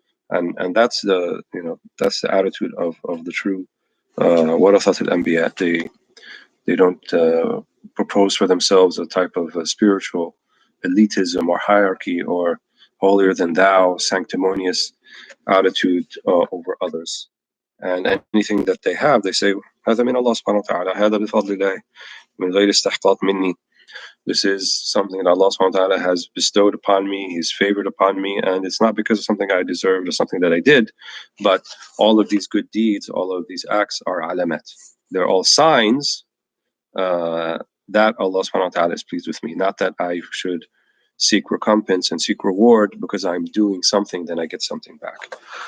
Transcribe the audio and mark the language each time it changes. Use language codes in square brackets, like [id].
[en] And that's the attitude of the true warathat al-anbiya. They don't propose for themselves a type of spiritual elitism or hierarchy or holier than thou, sanctimonious attitude over others. And anything that they have, they say, [ar] هذا من الله سبحانه وتعالى, هذا بفضل الله من غير استحقاق مني. [en] This is something that Allah subhanahu wa ta'ala has bestowed upon me, He's favored upon me, and it's not because of something I deserved or something that I did, but all of these good deeds, all of these acts are alamat. They're all signs that Allah subhanahu wa ta'ala is pleased with me, not that I should seek recompense and seek reward because I'm doing something, then I get something back.